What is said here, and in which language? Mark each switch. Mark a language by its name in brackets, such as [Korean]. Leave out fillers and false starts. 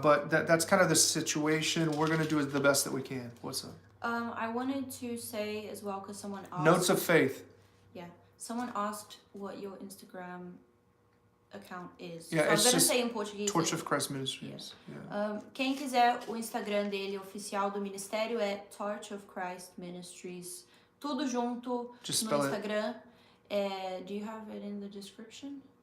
[English] But that's kind of the situation. We're going to do the best that we can. What's up? I wanted to say as well, because someone asked. Notes of Faith. Yeah. Someone asked what your Instagram account is. Yeah, so I'm it's gonna just say in Portuguese. Torch of Christ Ministries. Yeah. [Portuguese] Quem quiser, o Instagram dele oficial do ministério é Torch of Christ Ministries. Tudo junto [English] Just [Portuguese] no [English] spell [Portuguese] Instagram. [English] Do you have it in the description